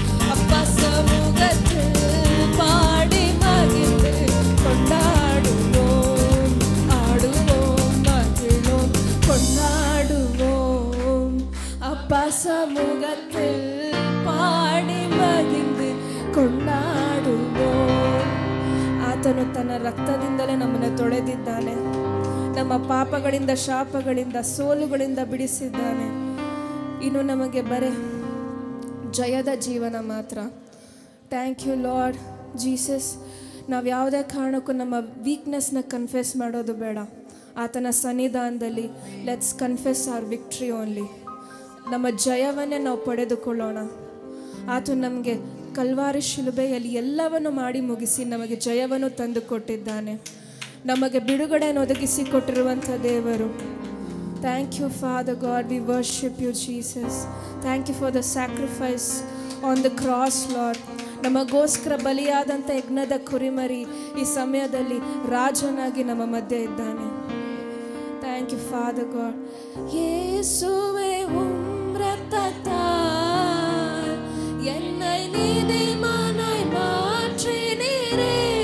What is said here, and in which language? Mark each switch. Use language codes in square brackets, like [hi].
[ta] அப்பா சமூகத்தில் பாடி மகிழ்ந்து கொண்டாடுவோம். ஆடுவோம், மகிழ்வோம், கொண்டாடுவோம். அப்பா சமூகத்தில் பாடி மகிழ்ந்து ಕೊಂಡಾಡುவோம். [kn] ಆತನು ತನ್ನ ರಕ್ತದಿಂದಲೇ ನಮ್ಮನ್ನು ತೊಳೆದಿದ್ದಾನೆ. ನಮ್ಮ ಪಾಪಗಳಿಂದ, ಶಾಪಗಳಿಂದ, ಸೋಲುಗಳಿಂದ ಬಿಡಿಸಿದ್ದಾನೆ. ಇನ್ನು ನಮಗೆ ಬರೀ ಜಯದ ಜೀವನ ಮಾತ್ರ. [en] Thank you Lord Jesus. [kn] ನಾವು ಯಾವುದೇ ಕಾರಣಕ್ಕೂ ನಮ್ಮ ವೀಕ್ನೆಸ್ನ ಕನ್ಫೆಸ್ ಮಾಡೋದು ಬೇಡ. ಆತನ ಸನ್ನಿಧಾನದಲ್ಲಿ [en] Let's confess our victory only. [kn] ನಮ್ಮ ಜಯವನ್ನೇ ನಾವು ಪಡೆದುಕೊಳ್ಳೋಣ. ಆತನು ನಮಗೆ ಕಲ್ವಾರಿ ಶಿಲುಬೆಯಲ್ಲಿ ಎಲ್ಲವನ್ನು ಮಾಡಿ ಮುಗಿಸಿ ನಮಗೆ ಜಯವನ್ನು ತಂದು ಕೊಟ್ಟಿದ್ದಾನೆ. ನಮಗೆ ಬಿಡುಗಡೆಯನ್ನು ಒದಗಿಸಿಕೊಟ್ಟಿರುವಂಥ ದೇವರು. [en] Thank you father God, we worship you Jesus. Thank you for the sacrifice on the cross Lord. [kn] ನಮಗೋಸ್ಕರ ಬಲಿಯಾದಂಥ ಯಜ್ಞದ ಕುರಿಮರಿ ಈ ಸಮಯದಲ್ಲಿ ರಾಜನಾಗಿ ನಮ್ಮ ಮಧ್ಯೆ ಇದ್ದಾನೆ. [en] Thank you father God. [ta] ಯೇಸುವೆ ரத்தத்தால் என்னை நீதிமானாய் மாற்றினீரே.